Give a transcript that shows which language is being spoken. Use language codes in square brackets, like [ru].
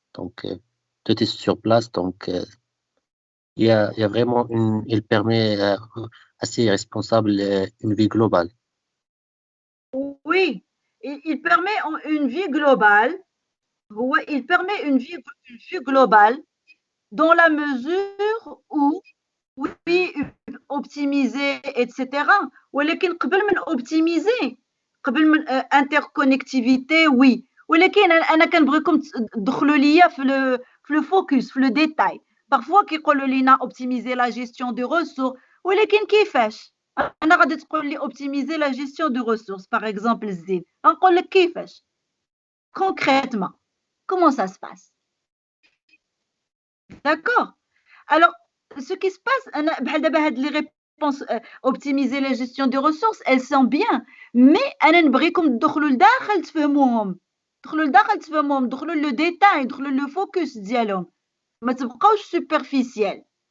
[fr] Donc, tout est sur place. Donc, il y a vraiment il permet à ces responsables une vie globale. oui. Il permet une vie globale. Ouais, il permet une vue globale dans la mesure où, oui, optimiser, etc. [ar] ولكن قبل من optimiser, قبل من interconnectivité, oui. ولكن أنا كنبغيكم تدخلوا ليا في le focus, في le détail. Parfois كيقولوا لينا [fr] optimiser la gestion des ressources, [ar] ولكن كيفاش؟ أنا غادي تقول لي optimiser la gestion des ressources, par exemple الزيت. غنقول لك كيفاش؟ [fr] Concrètement, comment ça se passe? D'accord? Alors, ce qui se passe, les réponses, optimiser la gestion des ressources, elles sont bien, mais [ar] أنا نبغيكم تدخلوا لداخل تفهموهم، تدخلوا لداخل تفهموهم، تدخلوا le détail, تدخلوا le focus ديالهم، ما تبقاوش superficiel.